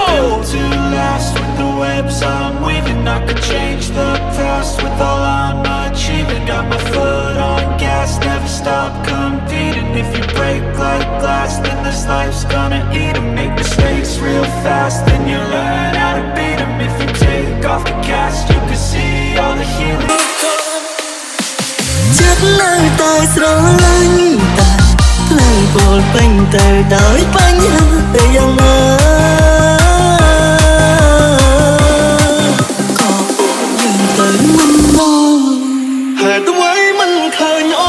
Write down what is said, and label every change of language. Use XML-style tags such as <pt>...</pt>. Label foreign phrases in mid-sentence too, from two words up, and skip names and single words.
<en>To last with the webs I'm weaving, I could change the past with all I'm achieving. Got my foot on gas, never stop competing. If you break like glass, then this life's gonna eat 'em. Make mistakes real fast, then you learn how to beat 'em. If you take off the cast, you can see all the healing.</en> <km>ចិត្តនៅតែស្រឡាញ់តែផ្លូវពោលពេញទៅដោយបញ្ហាតែយ៉ាងណា ក៏ពួកយើងទៅមិនមកហេតុអ្វីមិនឃើញអូ</km>